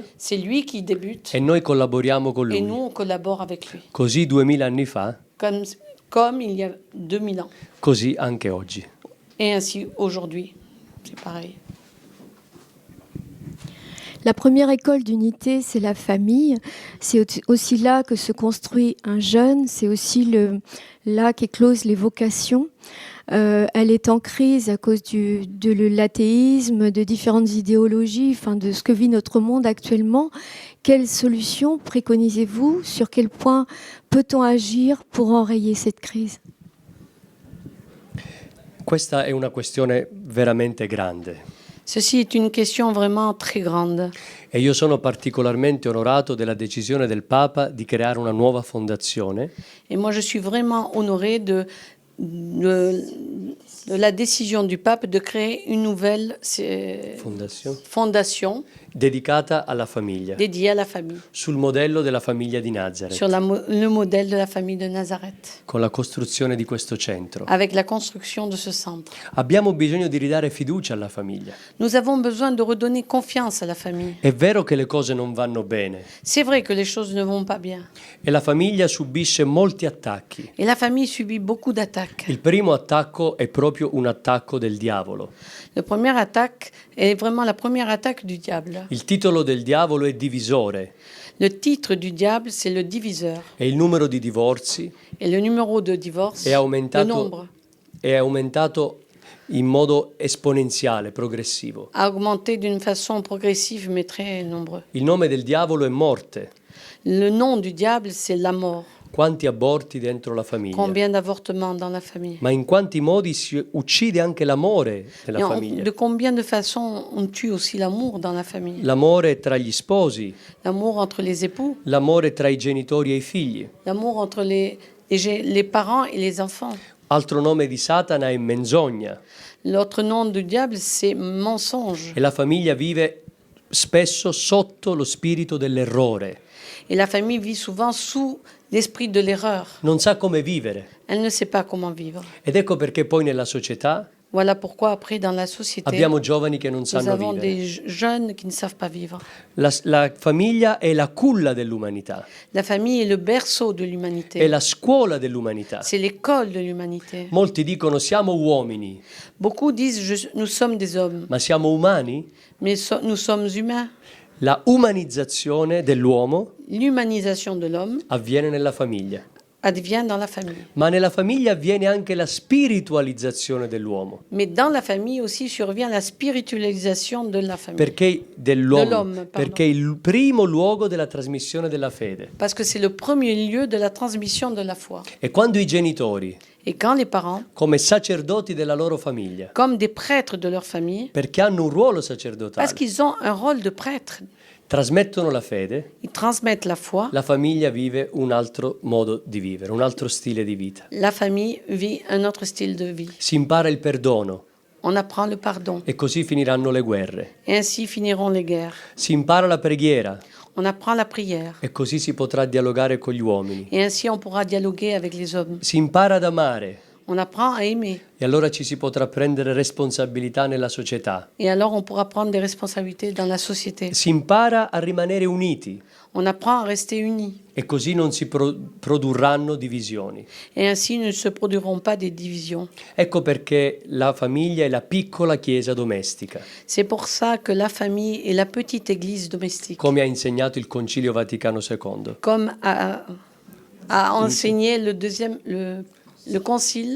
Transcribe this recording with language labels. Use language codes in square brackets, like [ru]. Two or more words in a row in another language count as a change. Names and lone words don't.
[fr] C'est lui qui débute [it] e noi collaboriamo con [fr] et nous Lui. on collabore avec lui. [it] Così 2000 anni fa, [fr] Comme il y a 2000 ans. [it] così anche oggi. [fr] Et ainsi aujourd'hui, c'est pareil. La première école d'unité, c'est la famille. C'est aussi là que se construit un jeune. C'est aussi là qu'éclosent les vocations. Elle est en crise à cause de l'athéisme, de différentes idéologies, enfin de ce que vit notre monde actuellement. Quelles solutions préconisez-vous? Sur quel point peut-on agir pour enrayer cette crise? [it] Questa è una questione veramente grande [fr] Ceci est une question vraiment très grande. [it] e io sono particolarmente onorato della decisione del Papa di creare una nuova fondazione [fr] Et moi, je suis vraiment honorée de la décision du pape de créer une nouvelle fondation [it] dedicata alla famiglia, [fr] dédiée à la famille, [it] sul modello della famiglia di Nazareth, [fr] sur le modèle de la famille de Nazareth, [it] con la costruzione di questo centro. [fr] avec la construction de ce centre. [it] Abbiamo bisogno di ridare fiducia alla famiglia. [fr] Nous avons besoin de redonner confiance à la famille. [it] È vero che le cose non vanno bene [fr] C'est vrai que les choses ne vont pas bien. [it] e la famiglia subisce molti attacchi. [fr] Et la famille subit beaucoup d'attaques. [it] Il primo attacco è proprio un attacco del diavolo. [fr] La première attaque est vraiment la première attaque du diable. [it] Il titolo del diavolo è divisore [fr] Le titre du diable, c'est le diviseur. [it] e il numero di divorzi [fr] Et le numéro de divorce, [it] è [fr] le nombre, [it] aumentato in modo esponenziale, progressivo. [fr] a augmenté d'une façon progressive mais très nombreux. [it] Il nome del diavolo è morte. [fr] Le nom du diable, c'est la mort. [it] Quanti aborti dentro la famiglia. [fr] Combien d'avortements dans la famille? [it] Ma in quanti modi si uccide anche l'amore nella famiglia. [fr] De combien de façons on tue aussi l'amour dans la famille? [it] L'amore tra gli sposi, [fr] L'amour entre les époux, [it] l'amore tra i genitori e i figli. [fr] l'amour entre les parents et les enfants. [it] Altro nome di Satana è menzogna [fr] L'autre nom du diable, c'est mensonge. [it] e la famiglia vive spesso sotto lo spirito dell'errore. [fr] Et la famille vit souvent sous l'esprit de l'erreur. [it] Non sa come vivere. [fr] Elle ne sait pas comment vivre. [it] Ed ecco perché poi nella società [fr] Voilà pourquoi après dans la société, [it] abbiamo giovani che non [fr] nous [it] sanno [fr] avons [it] vivere. [fr] des jeunes qui ne savent pas vivre. [it] La famiglia è la culla dell'umanità, [fr] La famille est le berceau de l'humanité. [it] è la scuola dell'umanità. [fr] C'est l'école de l'humanité. [it] Molti dicono siamo uomini, [fr] Beaucoup disent nous sommes des hommes, [it] ma siamo umani? [fr] mais nous sommes humains. [it] La umanizzazione dell'uomo [fr] L'humanisation de l'homme [it] avviene nella famiglia. [fr] advient dans la famille. [it] Ma nella famiglia avviene anche la spiritualizzazione dell'uomo, [fr] Mais dans la famille aussi survient la spiritualisation de la famille. [it] perché Dell'uomo, dell'uomo, [fr] pardon. [it] perché è il primo luogo della trasmissione della fede. [fr] Parce que c'est le premier lieu de la transmission de la foi. [it] E quando i genitori, [fr] Et quand les parents, [it] come sacerdoti della loro famiglia, [fr] comme des prêtres de leur famille, [it] perché hanno un ruolo [fr] parce [it] sacerdotale, [fr] qu'ils ont un rôle de prêtre, [it] trasmettono la fede, [fr] ils transmettent la foi, [it] la famiglia vive un altro modo di vivere, un altro stile di vita. [fr] la famille vit un autre style de vie. [it] Si impara il perdono [fr] On apprend le pardon. [it] e così finiranno le guerre. [fr] Et ainsi finiront les guerres. [it] Si impara la preghiera [fr] On apprend la prière. [it] e così si potrà dialogare con gli uomini. [fr] Et ainsi on pourra dialoguer avec les hommes. [it] Si impara ad amare [fr] On apprend à aimer. [it] e allora ci si potrà prendere responsabilità nella società. [fr] Et alors on pourra prendre des responsabilités dans la société. [it] Si impara a rimanere uniti [fr] On apprend à rester unis. [it] e così non si produrranno divisioni. [fr] Et ainsi ne se produiront pas des divisions. [it] Ecco perché la famiglia è la piccola chiesa domestica, [fr] C'est pour ça que la famille est la petite église domestique. [it] come ha insegnato il Concilio Vaticano II. [fr] Comme a enseigné le concile